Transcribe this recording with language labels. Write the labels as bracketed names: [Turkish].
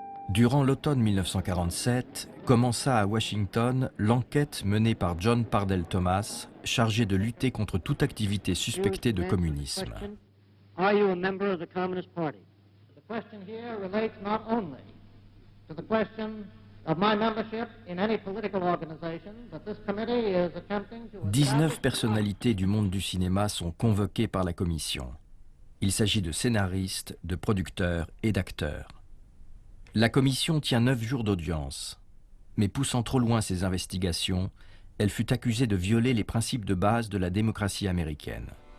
[French] Durant l'automne 1947, commença à Washington l'enquête menée par John Pardell Thomas, chargé de lutter contre toute activité suspectée de communisme. [English] Are you a member of the Communist Party? The question here relates not only to the question of my membership in any political organization, but this committee is attempting to... [French] 19 personnalités du monde du cinéma sont convoquées par la commission. Il s'agit de scénaristes, de producteurs et d'acteurs. La commission tient 9 jours d'audience, mais poussant trop loin ses investigations, elle fut accusée de violer les principes de base de la démocratie américaine.